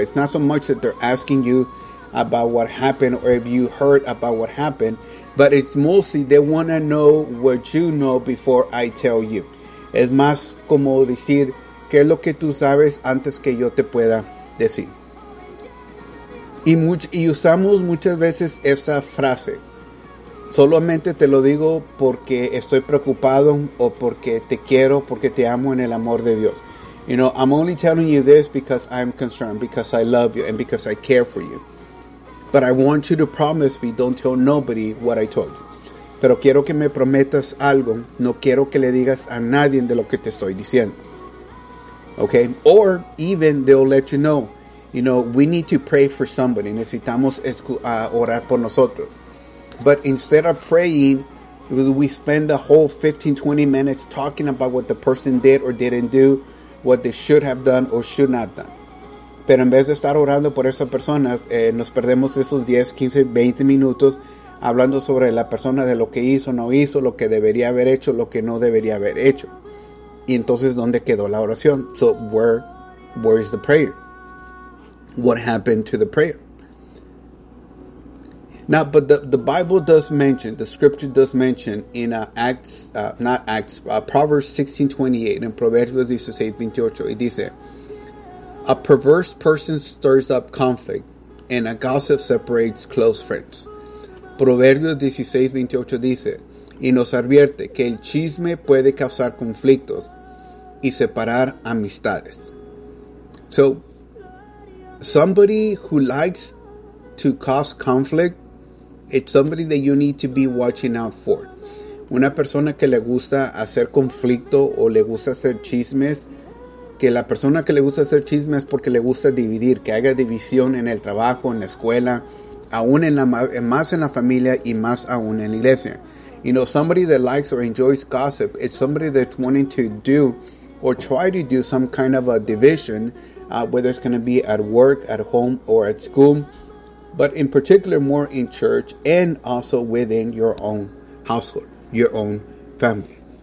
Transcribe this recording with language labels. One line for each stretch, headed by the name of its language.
English: It's not so much that they're asking you about what happened or if you heard about what happened, but it's mostly they want to know what you know before I tell you.
Spanish: Es más como decir, ¿qué es lo que tú sabes antes que yo te pueda decir? Y usamos muchas veces esa frase. Solamente te lo digo porque estoy preocupado o porque te quiero, porque te amo en el amor de Dios.
English: You know, I'm only telling you this because I'm concerned, because I love you and because I care for you. But I want you to promise me, don't tell nobody what I told you.
Spanish: Pero quiero que me prometas algo. No quiero que le digas a nadie de lo que te estoy diciendo.
English: Okay? Or even they'll let you know. You know, we need to pray for somebody.
Spanish: Necesitamos orar por nosotros.
English: But instead of praying, we spend the whole 15-20 minutes talking about what the person did or didn't do, what they should have done or should not done.
Spanish: Pero en vez de estar orando por esa persona, nos perdemos esos 10, 15, 20 minutos hablando sobre la persona, de lo que hizo, no hizo, lo que debería haber hecho, lo que no debería haber hecho. Y entonces, ¿dónde quedó la oración?
English: So, where is the prayer? What happened to the prayer? Now, but the Bible does mention, the scripture does mention in Proverbs 16:28 and Proverbs 16:28, it dice, a perverse person stirs up conflict and a gossip separates close friends.
Spanish: Proverbios 16:28 dice, y nos advierte que el chisme puede causar conflictos y separar amistades.
English: So, somebody who likes to cause conflict, it's somebody that you need to be watching out for.
Spanish: Una persona que le gusta hacer conflicto o le gusta hacer chismes, que la persona que le gusta hacer chismes es porque le gusta dividir, que haga división en el trabajo, en la escuela, aún en más en la familia y más aún en la iglesia.
English: You know, somebody that likes or enjoys gossip, it's somebody that's wanting to do or try to do some kind of a division, whether it's going to be at work, at home, or at school, but in particular more in church and also within your own household, your own family.